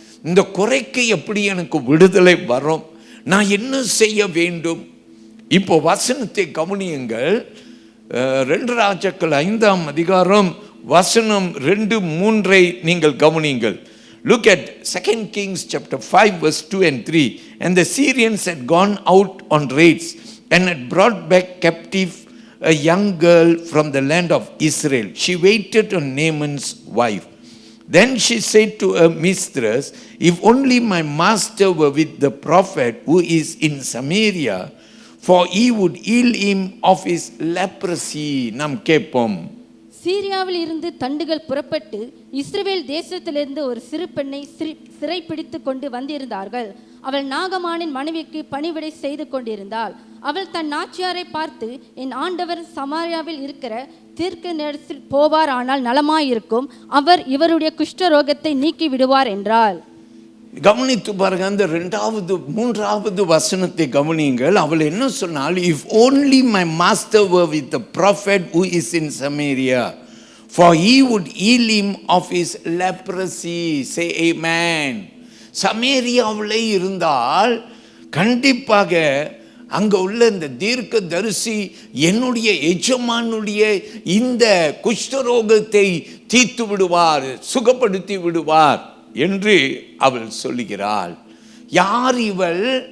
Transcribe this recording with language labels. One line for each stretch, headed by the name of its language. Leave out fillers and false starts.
Tamil: இந்த குறைக்கு எப்படி எனக்கு விடுதலை வரும்? நான் என்ன செய்ய வேண்டும்? இப்போ வசனத்தை கவனியுங்கள். 2 ராஜாக்கள் 5ஆம் அதிகாரம் வசனம் 2-3 நீங்கள் கவனியுங்கள்.
English: Look at 2 Kings chapter 5 verse 2 and 3. And the Syrians had gone out on raids and had brought back captive a young girl from the land of Israel. She waited on Naaman's wife. Then she said to her mistress, if only my master were with the prophet who is in Samaria, for he would heal him of his leprosy.
Tamil: நாம் கேட்போம். சீரியாவில் இருந்து தண்டுகள் புறப்பட்டு இஸ்ரவேல் தேசத்திலிருந்து ஒரு சிறு பெண்ணை சிறைப்பிடித்து கொண்டு வந்திருந்தார்கள். அவள் நாகமானின் மனைவிக்கு பணிவிடை செய்து கொண்டிருந்தாள். அவள் தன் நாச்சியாரை பார்த்து, என் ஆண்டவர் சமாரியாவில் இருக்கிற தீர்க்க நேரத்தில் போவார், ஆனால் நலமாயிருக்கும். அவர் இவருடைய குஷ்டரோகத்தை நீக்கி விடுவார் என்றாள். கவனித்து பாருங்க, அந்த 3வது வசனத்தை கவனியுங்கள். அவள் என்ன சொன்னால்,
English: if only my master were with the prophet who is in Samaria, for he would heal him of his leprosy. Say amen.
Tamil: சமேரியாவிலே இருந்தால் கண்டிப்பாக அங்க உள்ள இந்த தீர்க்க தரிசி என்னுடைய எஜமானுடைய இந்த குஷ்டரோகத்தை தீர்த்து விடுவார், சுகப்படுத்தி விடுவார் என்று அவள் சொல்லுகிறாள். யார் இவள்?